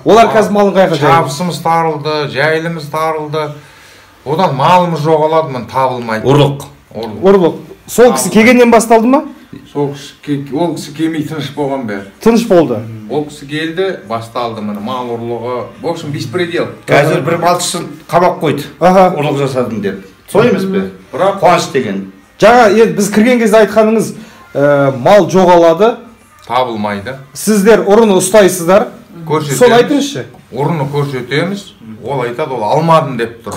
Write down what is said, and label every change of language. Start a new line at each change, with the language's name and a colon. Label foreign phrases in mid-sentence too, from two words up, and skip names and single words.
Kazakh: Олар қазір малын қайға жайылды? Шабысымыз тарылды, жайылымыз тарылды. Одан малымыз жоғалады, мін табылмайды. Ұрлық. Сол кісі келгеннен басталды ма? Ол кісі келмей тыныш болған бәрі. Тыныш болды. Ол кісі келді, басталды міне мал ұрлығы.
Russian: В общем, беспредел.
Kazakh: Қазір бір малшысын қамап қойды. Ұрлық жасадым деп. Сол емес пе? Бірақ Қуаныш деген. Жаңа біз кірген кезде айтқаныңыз, мал жоғалады, табылмайды. сіздер ұрыны ұстайсыздар. Сол айтыңызшы. Ұрыны көрсетеміз. Ол айтады, ол алмадым деп тұр.